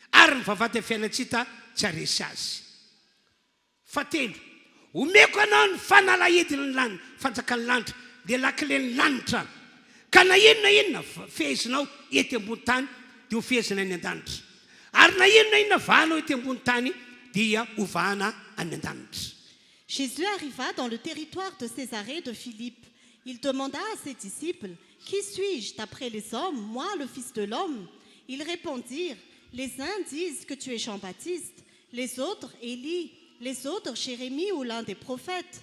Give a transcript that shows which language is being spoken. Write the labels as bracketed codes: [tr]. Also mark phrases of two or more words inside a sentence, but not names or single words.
[mg] ary mivavady fiainatsita tsy aresy azy. Fatelo, omeko anao ny fanalahidiny lanitra, fanjakany lanitra, dia lakileny lanitra. Ka na inona fehezinao ety ambony tany dia ho fehezina any an-danitra. Ary na inona vahanao ety ambony tany dia ho vahana any an-danitra. [fr] Jésus arriva dans le territoire de Césarée de Philippe. Il demanda à ses disciples, « Qui suis-je d'après les hommes, moi le Fils de l'homme ?» Ils répondirent, « Les uns disent que tu es Jean-Baptiste, les autres Élie, les autres Jérémie ou l'un des prophètes.